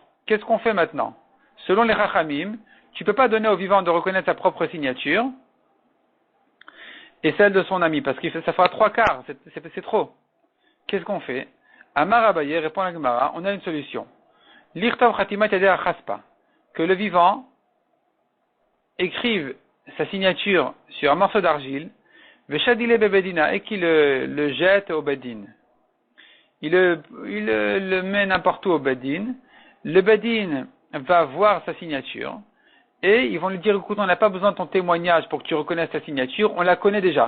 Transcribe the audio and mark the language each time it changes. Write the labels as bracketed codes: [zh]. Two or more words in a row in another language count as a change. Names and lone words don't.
[fr] Qu'est-ce qu'on fait maintenant? Selon les Chachamim, tu ne peux pas donner au vivant de reconnaître sa propre signature et celle de son ami, parce que ça fera 3 quarts, c'est trop. Qu'est-ce qu'on fait? Amar Abaye répond à la Gemara, on a une solution. [arc] ליכתב חתימת ידיה אחספא. [fr] que le vivant écrive sa signature sur un morceau d'argile, [arc] ושדייה בבידינא, [fr] et qu'il le jette au bedin. Il le met n'importe où au bedin. Le bedin va voir sa signature et ils vont lui dire, écoute, on n'a pas besoin de ton témoignage pour que tu reconnaisses ta signature, on la connaît déjà.